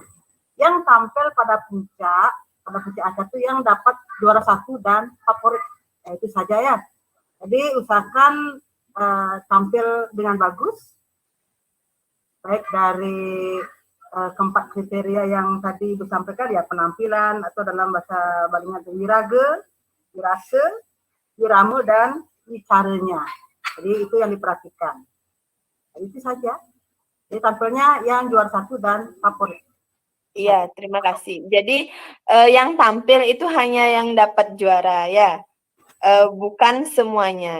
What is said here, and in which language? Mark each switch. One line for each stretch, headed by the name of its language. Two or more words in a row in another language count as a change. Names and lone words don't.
Indonesian: Yang tampil pada puncak acara itu yang dapat juara 1 dan favorit. Ya, itu saja ya. Jadi usahakan tampil dengan bagus, baik dari keempat kriteria yang tadi disampaikan ya, penampilan atau dalam bahasa Balingan wirage, wirase, wirame dan wicaranya. Jadi itu yang diperhatikan. Itu saja. Jadi tampilnya yang juara 1 dan favorit. Iya, terima kasih. Jadi yang tampil itu hanya yang dapat juara ya, bukan semuanya.